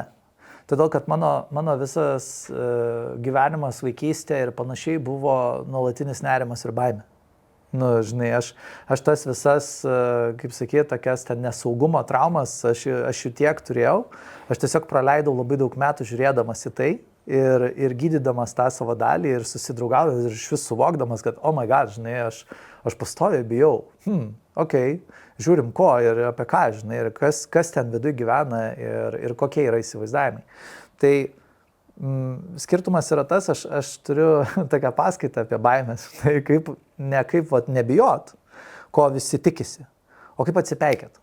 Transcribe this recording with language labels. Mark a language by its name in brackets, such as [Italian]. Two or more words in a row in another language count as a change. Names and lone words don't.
[Lithuanian] Todėl, kad mano visas gyvenimas vaikystė ir panašiai buvo nuolatinis nerimas ir baimė. Žinai, aš tas visas, kaip sakyti, tokias ten nesaugumo traumas, aš jų tiek turėjau. Aš tiesiog praleidau labai daug metų žiūrėdamas į tai ir gydydamas tą savo dalį ir susidraugaudamas ir iš vis suvokdamas, kad, [English] oh my god, [Lithuanian] žinai, aš pastoviai bijau. Žiūrim ko ir apie ką, žinai, ir kas ten viduje gyvena ir kokie yra įsivaizdavimai. Tai skirtumas yra tas, aš turiu tokią paskaitą apie baimės, tai kaip nebijot, ko visi tikisi, o kaip atsipeikėt.